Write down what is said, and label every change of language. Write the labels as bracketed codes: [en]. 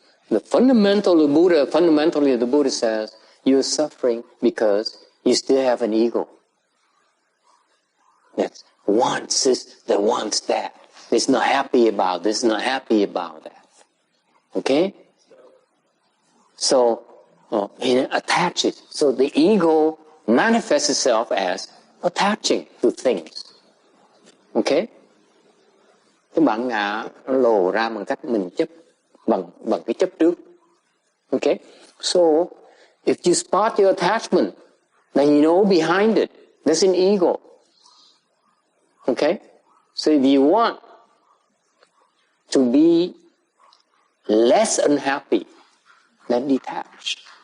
[en] Fundamentally the Buddha says you're suffering because you still have an ego that wants this, that wants that. It's not happy about this, not happy about that. Okay? So it attaches. So the ego manifests itself as attaching to things. Okay? [vi] Cái bản ngã nó lồ ra bằng cách mình chấp bằng cái chấp trước. [en] Okay? So if you spot your attachment, then you know behind it there's an ego. Okay? So if you want to be less unhappy, then detach.